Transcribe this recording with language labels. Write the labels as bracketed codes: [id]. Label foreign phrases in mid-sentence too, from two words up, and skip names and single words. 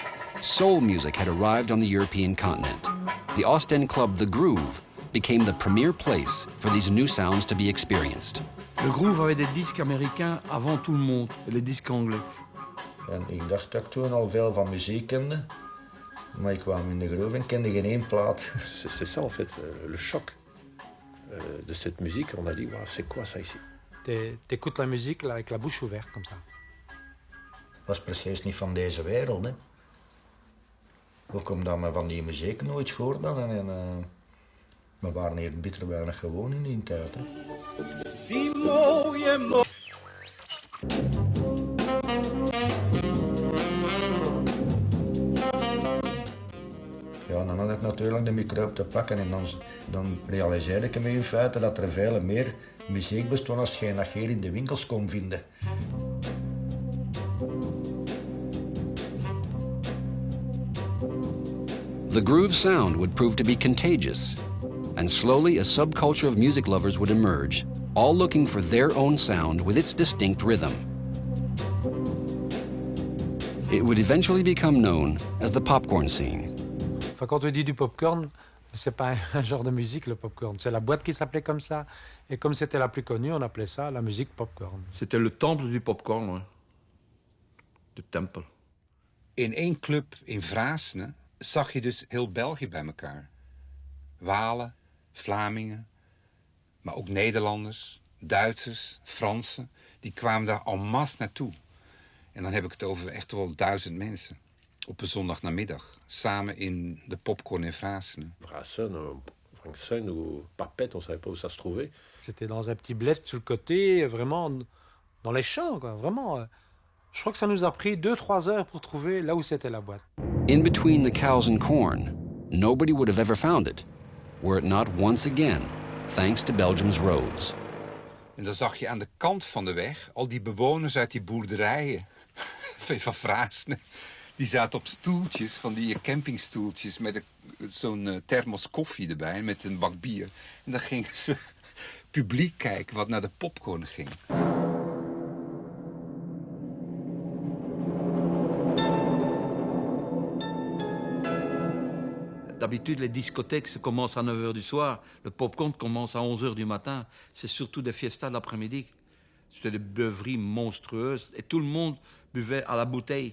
[en] Soul music had arrived on the European continent. The Ostend club The Groove became the premier place for these new sounds to be experienced. [fr] Le Groove avait des disques américains avant tout le monde, et les disques anglais. [nl] En ik dacht dat ik toen al veel van muziek kende, maar ik kwam in de Groove en kende geen één plaat. [fr] C'est ça en fait, le choc de cette musique. On a dit, wow, c'est quoi ça ici? T'écoutes la musique là, avec la bouche ouverte, comme ça. [nl] Was precies niet van deze wereld, hè. Ook omdat we van die muziek nooit gehoord hadden en we waren hier bitter weinig gewoon in die tijd, hè. Die mooie Ja, dan had ik natuurlijk de microfoon te pakken en dan realiseerde ik me in feite dat er veel meer muziek bestond als je dat hier in de winkels kon vinden. [en] The groove sound would prove to be contagious, and slowly a subculture of music lovers would emerge, all looking for their own sound with its distinct rhythm. It would eventually become known as the popcorn scene. [fr] Enfin, quand on dit du popcorn, c'est pas un genre de musique, le popcorn. C'est la boîte qui s'appelait comme ça. Et comme c'était la plus connue, on appelait ça la musique popcorn. C'était le temple du popcorn, hoor. [nl] De tempel. In één club in Vraassen zag je dus heel België bij elkaar. Walen, Vlamingen, maar ook Nederlanders, Duitsers, Fransen. Die kwamen daar [fr] en masse [nl] naartoe. En dan heb ik het over echt wel 1000 mensen. Op een zondagnamiddag, samen in de popcorn in Vraassen. [fr] Vraassen ou Papette, on savait pas où ça se trouvait. C'était dans un petit bled sur le côté, vraiment dans les champs, quoi, vraiment. Je crois que ça nous a pris 2-3 heures pour trouver là où c'était la boîte. [en] In between the cows and corn, nobody would have ever found it, were it not once again, thanks to Belgium's roads. [nl] En dan zag je aan de kant van de weg al die bewoners uit die boerderijen van Vraassen. Die zaten op stoeltjes, van die campingstoeltjes, met zo'n thermos koffie erbij, met een bak bier. En dan gingen ze publiek kijken wat naar de popcorn ging. [fr] D'habitude, les discothèques se commencent à 9h du soir. Le popcorn commence à 11h du matin. C'est surtout des fiestas de l'après-midi. C'était des beuveries monstrueuses. Et tout le monde buvait à la bouteille.